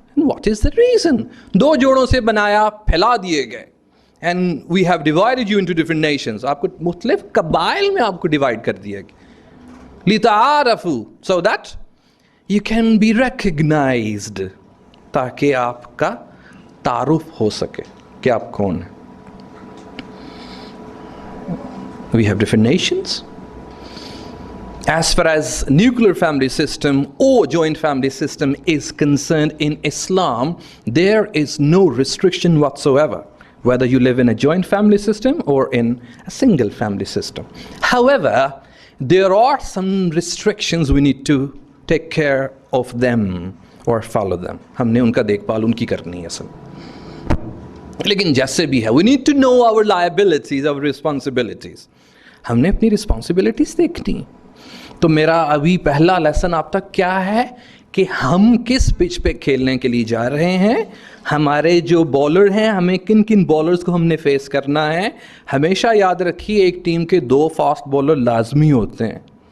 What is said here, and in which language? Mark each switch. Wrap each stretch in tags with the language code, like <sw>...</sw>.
<en>What is the reason?</en> <hi>2 जोड़ों से बनाया, फैला दिए गए,</hi> <en>And we have divided you into different nations.</en> <hi>आपको मुख्तलिफ कबाइल में आपको डिवाइड कर दिया गया, लिताअरफू,</hi> <en>so that you can be recognised,</en> <hi>ताकि आपका तारुफ हो सके कि आप कौन हैं।</hi> <en>We have different nations. As far as nuclear family system or joint family system is concerned in Islam, there is no restriction whatsoever, whether you live in a joint family system or in a single family system. However, there are some restrictions we need to take care of them or follow them.</en> <hi>हमने उनका देखभाल उनकी करनी है सब। लेकिन जैसे भी है,</hi> <en>we need to know our liabilities, our responsibilities.</en> <hi>हमने अपनी रिस्पॉन्सिबिलिटीज देखनी। तो मेरा अभी पहला लेसन आप तक क्या है कि हम किस पिच पे खेलने के लिए जा रहे हैं, हमारे जो बॉलर हैं, हमें किन किन बॉलर्स को हमने फेस करना है। हमेशा याद रखिए, एक टीम के 2 फास्ट बॉलर लाजमी होते हैं।</hi>